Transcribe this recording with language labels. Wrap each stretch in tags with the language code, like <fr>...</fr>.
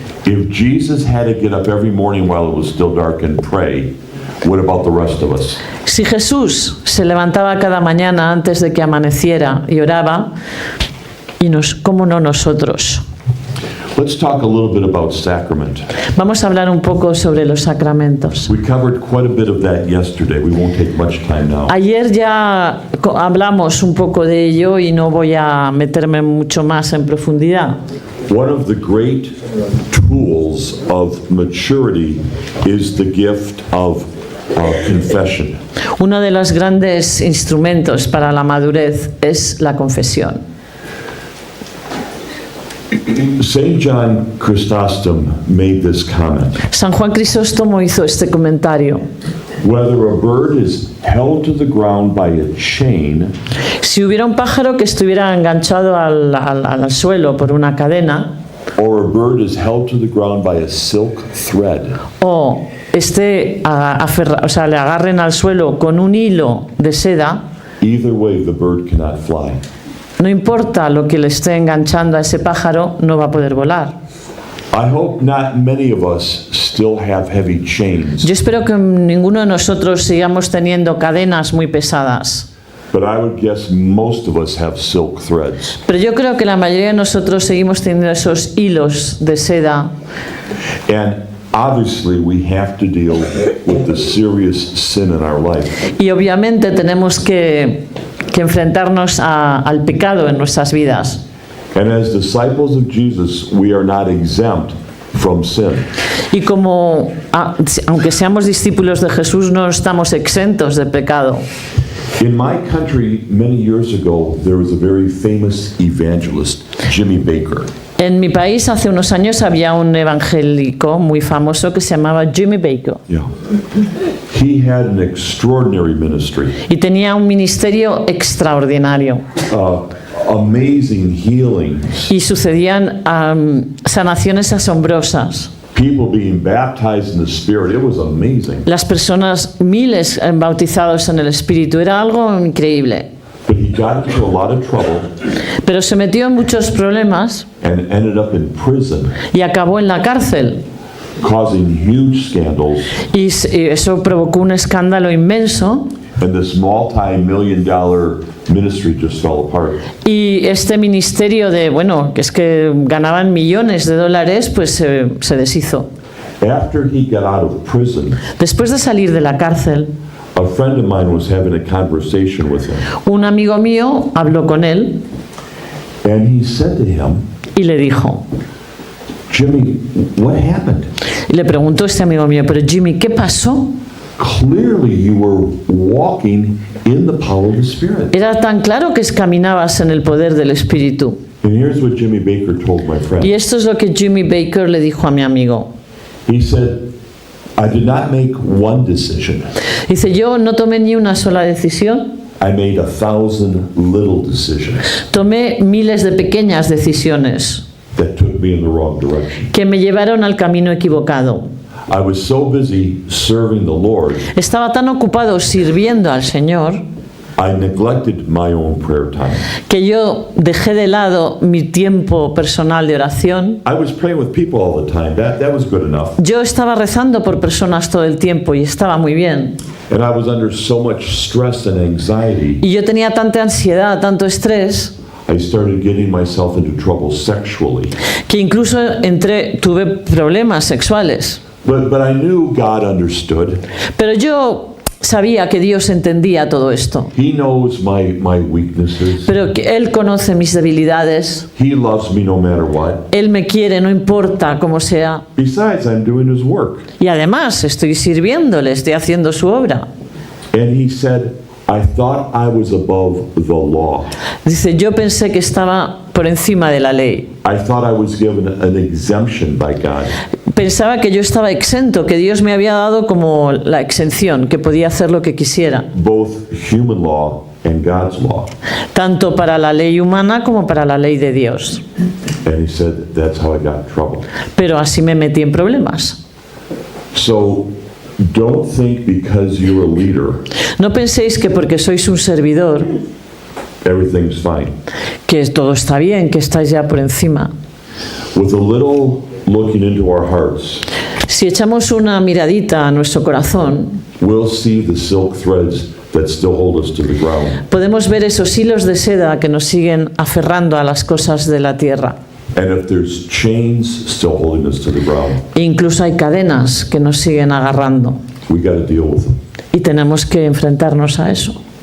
<en>If Jesus had to get up every morning while it was still dark and pray, what about the rest of us?</en> <es>Si Jesús se levantaba cada mañana antes de que amaneciera y oraba, ¿cómo no nosotros?</es> <en>Let's talk a little bit about sacrament.</en> <es>Vamos a hablar un poco sobre los sacramentos.</es> <en>We covered quite a bit of that yesterday. We won't take much time now.</en> <es>Ayer ya hablamos un poco de ello y no voy a meterme mucho más en profundidad.</es> <en>One of the great tools of maturity is the gift of confession.</en> <es>Uno de los grandes instrumentos para la madurez es la confesión.</es> <en>St. John Chrysostom made this comment.</en> <es>San Juan Crisóstomo hizo este comentario.</es> <en>Whether a bird is held to the ground by a chain</en> <es>Si hubiera un pájaro que estuviera enganchado al suelo por una cadena,</es> <en>or a bird is held to the ground by a silk thread,</en> <es>o le agarren al suelo con un hilo de seda,</es> <en>either way the bird cannot fly.</en> <es>no importa lo que le esté enganchando a ese pájaro, no va a poder volar.</es> <en>I hope not many of us still have heavy chains,</en> <es>Yo espero que ninguno de nosotros sigamos teniendo cadenas muy pesadas,</es> <en>but I would guess most of us have silk threads.</en> <es>pero yo creo que la mayoría de nosotros seguimos teniendo esos hilos de seda.</es> <en>And obviously we have to deal with the serious sin in our life.</en> <es>Y obviamente tenemos que enfrentarnos al pecado en nuestras vidas.</es> <en>And as disciples of Jesus, we are not exempt from sin.</en> <es>Y aunque seamos discípulos de Jesús, no estamos exentos de pecado.</es> <en>In my country, many years ago, there was a very famous evangelist, Jimmy Baker.</en> <es>En mi país hace unos años había un evangélico muy famoso que se llamaba Jimmy Baker.</es> <en>Yeah. He had an extraordinary ministry,</en> <es>Y tenía un ministerio extraordinario.</es> <en>amazing healings,</en> <es>Y sucedían sanaciones asombrosas.</es> <en>people being baptized in the Spirit. It was amazing.</en> <es>Las personas, miles bautizados en el Espíritu. Era algo increíble.</es> <en>But he got into a lot of trouble</en> <es>Pero se metió en muchos problemas</es> <en>and ended up in prison,</en> <es>y acabó en la cárcel.</es> <en>causing huge scandals.</en> <es>Y eso provocó un escándalo inmenso.</es> <en>And this multi-million-dollar ministry just fell apart.</en> <es>Y este ministerio que es que ganaban millones de dólares, pues se deshizo.</es> <en>After he got out of prison,</en> <es>Después de salir de la cárcel,</es> <en>a friend of mine was having a conversation with him,</en> <es>un amigo mío habló con él</es> <en>and he said to him,</en> <es>y le dijo,</es> <en>Jimmy, what happened?</en> <es>y le preguntó este amigo mío, pero Jimmy, ¿qué pasó?</es> <en>Clearly you were walking in the power of the Spirit.</en> <es>Era tan claro que caminabas en el poder del Espíritu.</es> <en>And here's what Jimmy Baker told my friend.</en> <es>Y esto es lo que Jimmy Baker le dijo a mi amigo.</es> <en>He said, I did not make one decision.</en> <es>Dice, yo no tomé ni una sola decisión,</es> <en>I made 1,000 little decisions</en> <es>tomé miles de pequeñas decisiones</es> <en>that took me in the wrong direction.</en> <es>que me llevaron al camino equivocado.</es> <en>I was so busy serving the Lord,</en> <es>Estaba tan ocupado sirviendo al Señor</es> <en>I neglected my own prayer time.</en> <es>que yo dejé de lado mi tiempo personal de oración.</es> <en>I was praying with people all the time. That was good enough.</en> <es>Yo estaba rezando por personas todo el tiempo y estaba muy bien.</es> <en>And I was under so much stress and anxiety,</en> <es>Y yo tenía tanta ansiedad, tanto estrés,</es> <en>I started getting myself into trouble sexually.</en> <es>que incluso tuve problemas sexuales.</es> <en>But I knew God understood.</en> <es>Pero yo sabía que Dios entendía todo esto.</es> <en>He knows my weaknesses.</en> <es>Pero que Él conoce mis debilidades.</es> <en>He loves me no matter what.</en> <es>Él me quiere, no importa cómo sea.</es> <en>Besides, I'm doing His work.</en> <es>Y además estoy sirviéndole, estoy haciendo su obra.</es> <en>And He said, I thought I was above the law.</en> <es>Dice, yo pensé que estaba por encima de la ley.</es> <en>I thought I was given an exemption by God.</en> <es>Pensaba que yo estaba exento, que Dios me había dado como la exención, que podía hacer lo que quisiera,</es> <en>Both human law and God's law.</en> <es>tanto para la ley humana como para la ley de Dios.</es> <en>And He said, that's how I got in trouble.</en> <es>Pero así me metí en problemas.</es> <en>So don't think because you're a leader,</en> <es>No penséis que porque sois un servidor,</es> <en>everything's fine.</en> <es>que todo está bien, que estáis ya por encima.</es> <en>With a little looking into our hearts,</en> <es>Si echamos una miradita a nuestro corazón,</es> <en>we'll see the silk threads that still hold us to the ground.</en> <es>podemos ver esos hilos de seda que nos siguen aferrando a las cosas de la tierra.</es> <en>And if there's chains still holding us to the ground,</en> <es>E incluso hay cadenas que nos siguen agarrando</es> <en>we got to deal with them.</en> <es>y tenemos que enfrentarnos a eso.</es>